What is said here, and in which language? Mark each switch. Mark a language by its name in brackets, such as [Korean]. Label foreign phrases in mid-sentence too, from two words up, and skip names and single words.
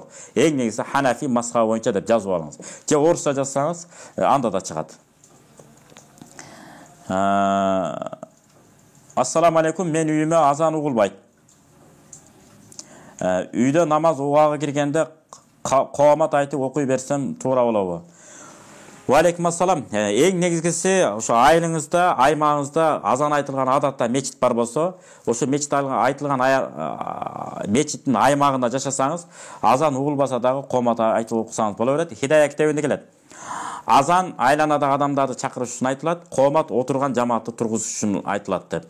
[Kyrgyz] Эң негизи Ханафи мазхабы боюнча деп жазып алыңыз. Же орусча жазсаңыз, анда да чыгат. [Arabic] السلام عليكم, [Kyrgyz] мен үйүмө азан угулбайт. Үйдө намаз угага киргенде коомат айтып окуй берсем туура болобу? [Arabic] وعليكم السلام. [Kyrgyz] Эң негизгиси ошо айылыңызда, аймагыңызда азан айтылган адатта мечит бар болсо, ошо мечит айтылган мечиттин аймагында жашасаңыз, азан угулбаса дагы коомат айтып окусаңыз боло берет. Хидая китебинде келет. Азан айланадагы адамдарды чакырыш үчүн айтылат, коомат отурган жамаатты тургузуш үчүн айтылат деп.